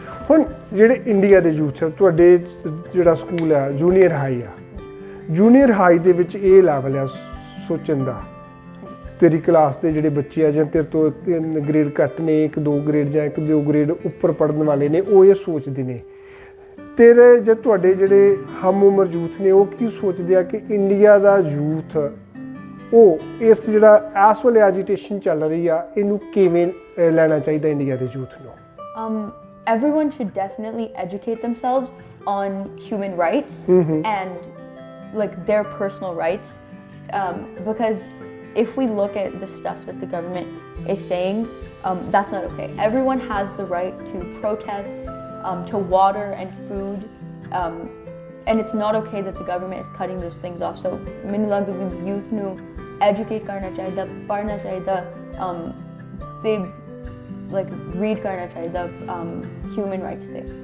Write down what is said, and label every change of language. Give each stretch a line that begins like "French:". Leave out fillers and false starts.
Punjabi: ਹੁਣ ਜਿਹੜੇ ਇੰਡੀਆ ਦੇ ਯੂਥ ਆ, ਤੁਹਾਡੇ ਜਿਹੜਾ ਸਕੂਲ ਆ ਜੂਨੀਅਰ ਹਾਈ ਆ, ਜੂਨੀਅਰ ਹਾਈ ਦੇ ਵਿੱਚ ਇਹ ਲੈਵਲ ਆ ਸੋਚਣ ਦਾ, ਤੇਰੀ ਕਲਾਸ ਦੇ ਜਿਹੜੇ ਬੱਚੇ ਆ ਜਾਂ ਤੇਰੇ ਤੋਂ ਗ੍ਰੇਡ ਘੱਟ ਨੇ, 1-2 ਗ੍ਰੇਡ ਜਾਂ 1-2 ਗ੍ਰੇਡ ਉੱਪਰ ਪੜ੍ਹਨ ਵਾਲੇ ਨੇ, ਉਹ ਇਹ ਸੋਚਦੇ ਨੇ। ਤੇਰੇ ਜਾਂ ਤੁਹਾਡੇ ਜਿਹੜੇ ਹਮ ਉਮਰ ਯੂਥ ਨੇ ਉਹ ਕੀ ਸੋਚਦੇ ਆ ਕਿ ਇੰਡੀਆ ਦਾ ਯੂਥ ਉਹ ਇਸ ਜਿਹੜਾ ਇਸ ਵੇਲੇ ਐਜੀਟੇਸ਼ਨ ਚੱਲ ਰਹੀ ਆ ਇਹਨੂੰ ਕਿਵੇਂ ਲੈਣਾ ਚਾਹੀਦਾ ਇੰਡੀਆ ਦੇ ਯੂਥ ਨੂੰ?
English: Everyone should definitely educate themselves on human rights and their personal rights, because if we look at the stuff that the government is saying, that's not okay. Everyone has the right to protest, to water and food, and it's not okay that the government is cutting those things off.
Punjabi: So ਮੈਨੂੰ ਲੱਗਦਾ ਕਿ youth ਨੂੰ educate ਕਰਨਾ ਚਾਹੀਦਾ, ਪੜ੍ਹਨਾ ਚਾਹੀਦਾ, ਤੇ read ਕਰਨਾ ਚਾਹੀਦਾ human rights ਤੇ।